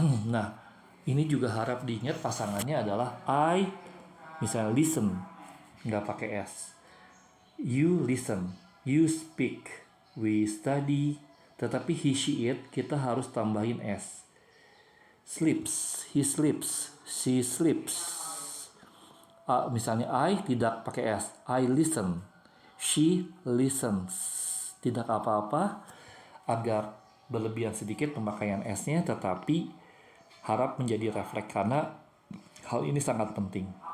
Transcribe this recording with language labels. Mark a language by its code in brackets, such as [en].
[id] Nah, ini juga harap diingat pasangannya adalah I, misalnya listen, nggak pakai S. [en] You listen, you speak, we study. [id] Tetapi [en] he, she, it [id] kita harus tambahin S. [en] Sleeps, he sleeps, she sleeps. [id] Misalnya [en] I [id] tidak pakai S. [en] I listen, she listens. [id] Tidak apa-apa agar berlebihan sedikit pemakaian S-nya, tetapi harap menjadi refleks karena hal ini sangat penting.